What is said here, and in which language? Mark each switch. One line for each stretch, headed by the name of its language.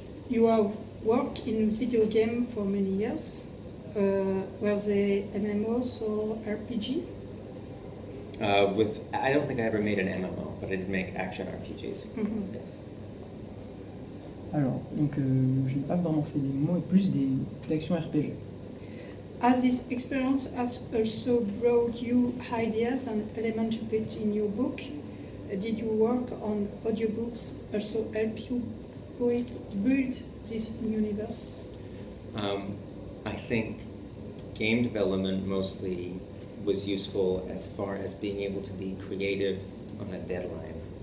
English: You have worked in video game for many years. Were they MMOs or RPG? I don't think I ever made an MMO, but I did make action RPGs. Mhm. Yes.
French: Alors, donc, je n'ai pas vraiment fait des mots, plus d'actions RPG.
English: As this experience has also brought you ideas and elements to put in your book, did your work on audiobooks also help you build this universe? I think game development mostly was useful as far as being able to be creative on a deadline.